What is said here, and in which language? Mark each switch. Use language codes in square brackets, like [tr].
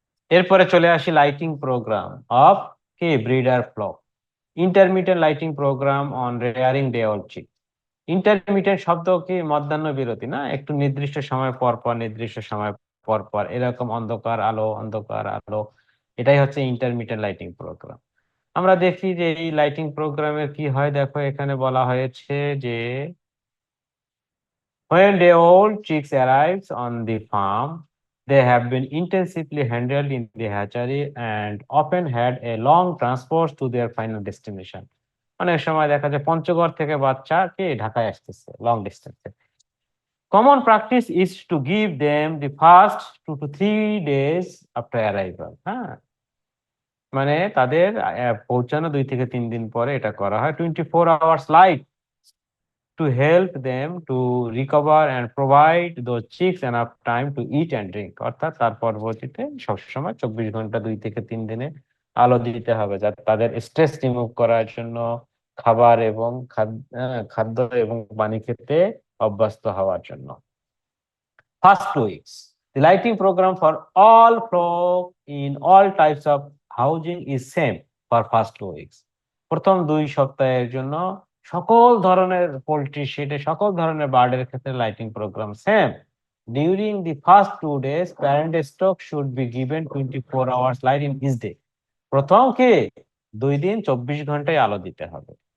[bn] এরপরে চলে আসি [en] Lighting programme of কি breeder flock. Intermittent lighting programme on rearing day old chick. [bn] Intermittent শব্দ কি মধ্যাহ্ন বিরতি না, একটু নির্দিষ্ট সময় পর পর, নির্দিষ্ট সময় পর পর এরকম অন্ধকার আলো অন্ধকার আলো, এটাই হচ্ছে ইন্টারমিটেন্ট লাইটিং প্রোগ্রাম। আমরা দেখি যে এই লাইটিং প্রোগ্রামের কি হয়, দেখো এখানে বলা হয়েছে যে [en] when the old chicks arrives on the farm, they have been intensively handled in the hatchery and often had a long transport to their final destination. [bn] অনেক সময় দেখা যায় পঞ্চগড় থেকে বাচ্চা কে ঢাকায় আসতেছে long ডিস্টেন্সে। [en] Common practice is to give them the first 2 to 3 days after arrival. [bn] হ্যাঁ, মানে তাদের পৌঁছানো 2 থেকে 3 দিন পরে এটা করা হয়। [en] 24 hours light to help them to recover and provide those chicks enough time to eat and drink। [bn] অর্থাৎ তার পরবর্তীতে সবসময় 24 ঘন্টা 2 থেকে 3 দিনে আলো দিতে হবে, যাতে তাদের স্ট্রেস রিমুভ করার জন্য খাবার এবং খাদ্য এবং পানি খেতে অভ্যস্ত হওয়ার জন্য। [en] First 2 weeks, the lighting program for all flock in all types of housing is same for first 2 weeks. [bn] প্রথম 2 সপ্তাহের জন্য সকল ধরনের পোল্ট্রি শেডে সকল ধরনের বার্ডের ক্ষেত্রে lighting programme same. [en] During the first 2 days, parent stock should be given 24 hours light in each day. [bn] প্রথম কি 2 দিন 24 ঘন্টায় আলো দিতে হবে।